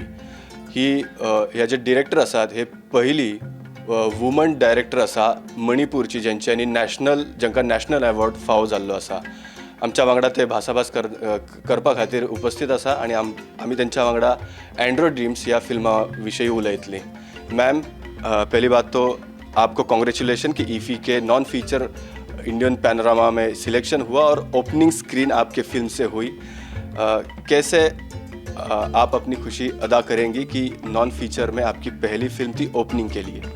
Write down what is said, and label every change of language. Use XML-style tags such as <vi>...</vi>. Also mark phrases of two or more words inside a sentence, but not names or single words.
<kok>ही ह्या जे डिरेक्टर आसात हे पहिली वुमन डायरेक्टर आसा मणिपूरची, ज्यांच्यांनी जांकां</kok> <en>national award</en> <kok>फावो जाल्लो आसा. आमच्या वांगडा ते भासाभास करपा खातीर उपस्थित आसा आणि आमी तेंच्या वांगडा अँड्रो ड्रीम्स ह्या फिल्मा विशयी उलयतलीं.</kok> <hi>मैम, पहली बात तो आपको कॉन्ग्रेचुलेशन कि ईफी के नॉन फीचर इंडियन पैनोरामा में सिलेक्शन हुआ और</hi> <en>opening screen</en> <hi>आपके फिल्म से हुई। कैसे आप अपनी खुशी अदा करेंगी कि</hi> <en>non feature</en> <hi>में आपकी पहली फिल्म थी ओपनिंग के लिए?</hi>